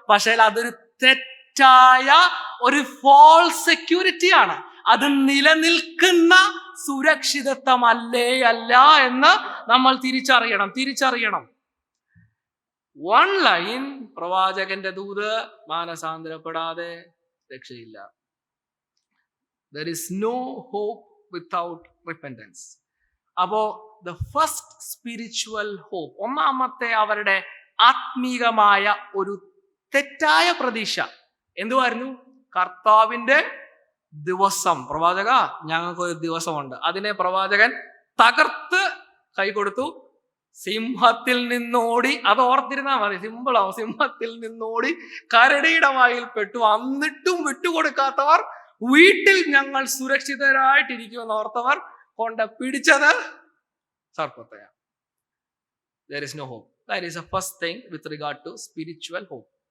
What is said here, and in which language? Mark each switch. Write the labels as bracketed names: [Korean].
[Malayalam] പക്ഷേ അതൊരു തെറ്റായ ഒരു ഫോൾസ് സെക്യൂരിറ്റിയാണ്. അത് നിലനിൽക്കുന്ന സുരക്ഷിതത്വമല്ലേ അല്ല എന്ന് നമ്മൾ തിരിച്ചറിയണം. വൺ ലൈൻ പ്രവാചകന്റെ ദൂത്, മാനസാന്തരപ്പെടാതെ രക്ഷയില്ല. [English] There is no hope without repentance. [Malayalam] അപ്പോ [English] the first spiritual hope, [Malayalam] ഒന്നാമത്തെ അവരുടെ ആത്മീകമായ ഒരു തെറ്റായ പ്രതീക്ഷ എന്തുവായിരുന്നു? കർത്താവിന്റെ ദിവസം. പ്രവാചക, ഞങ്ങൾക്കൊരു ദിവസമുണ്ട്. അതിനെ പ്രവാചകൻ തകർത്ത് കൈ കൊടുത്തു. സിംഹത്തിൽ നിന്നോടി, അത് ഓർത്തിരുന്നാ മതി, സിമ്പിളാവും. സിംഹത്തിൽ നിന്നോടി കരടിയുടെ വായിൽ പെട്ടു, എന്നിട്ടും വിട്ടുകൊടുക്കാത്തവർ, വീട്ടിൽ ഞങ്ങൾ സുരക്ഷിതരായിട്ടിരിക്കുമെന്ന് ഓർത്തവർ കൊണ്ട് പിടിച്ചത് സർപ്പത്തെയാണ്. [English] There is no hope. That is the first thing with regard to spiritual hope.